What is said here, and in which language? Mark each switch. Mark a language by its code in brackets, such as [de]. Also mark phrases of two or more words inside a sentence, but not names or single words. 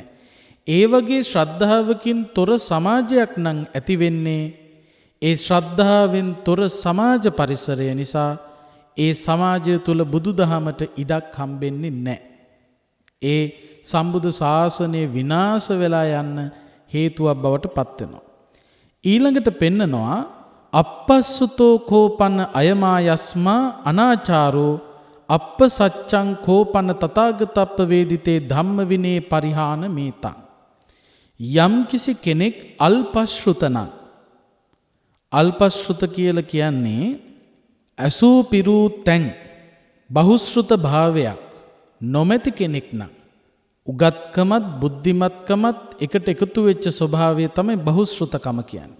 [si] ඒ වගේ ශ්‍රද්ධාවකින් තොර සමාජයක් නම් ඇති වෙන්නේ ඒ ශ්‍රද්ධාවෙන් තොර සමාජ පරිසරය නිසා. ඒ සමාජය තුල බුදුදහමට ඉඩක් හම්බෙන්නේ නැහැ. ඒ සම්බුදු ශාසනය විනාශ වෙලා යන්න හේතුවක් බවට පත් වෙනවා. ඊළඟට පෙන්නනවා [pi] අපස්සුතෝ කෝපන අයමා යස්මා අනාචාරෝ අප්ප සච්ඡං කෝපන තථාගතප්ප වේදිතේ ධම්ම විනේ පරිහාන මේතං. [si] යම් කිසි කෙනෙක් අල්පශ්‍රුතන අල්පශ්‍රුත කියලා කියන්නේ අසූ පිරූ තැන් බහුශ්‍රුත භාවයක් නොමැති කෙනෙක් නම් උගත්කමත් බුද්ධිමත්කමත් එකට එකතු වෙච්ච ස්වභාවය තමයි බහුශ්‍රුතකම කියන්නේ.